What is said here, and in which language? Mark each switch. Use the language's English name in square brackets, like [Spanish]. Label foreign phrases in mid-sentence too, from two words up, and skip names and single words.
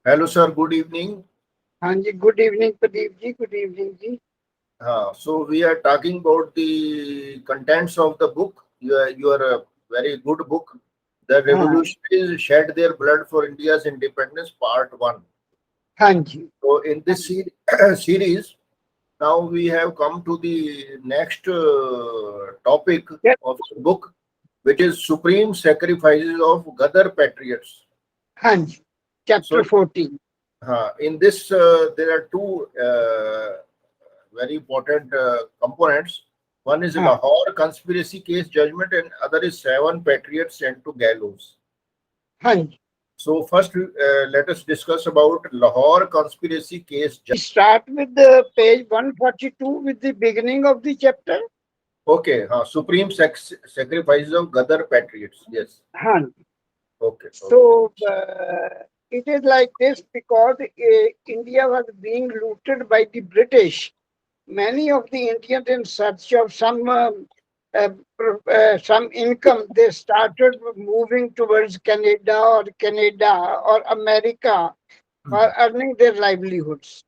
[English] Hello, sir. Good evening. [Hindi] हाँ जी, [English] good evening [Hindi] प्रदीप जी, [English] good evening [Hindi] जी। [English] So we are talking about the contents of the book. You are a very good book. The [Hindi] हाँ [English] revolutionaries shed their blood for India's independence, Part One. [Hindi] हाँ जी। [English] So in [Hindi] हाँ [English] this series, now we have come to the next topic [Hindi] जी, [English] of the book, which is supreme sacrifices of Gadar patriots. [Hindi] हाँ जी, चैप्टर [English] So [Hindi] 14। [English] in this, there are two very important components. One is [Hindi] हाँ [English] Lahore conspiracy case judgment, and other is seven patriots sent to gallows. [Hindi] हाँ जी। [English] So first, let us discuss about Lahore conspiracy case. Start with the page 142 with the beginning of the chapter. Okay, supreme sacrifices of Gadar patriots. Yes. [Hindi] हाँ जी। [English] Okay. Okay. So it is like this because India was being looted by the British. Many of the Indians, in search of uh, some income, they started moving towards Canada or America for earning their livelihoods.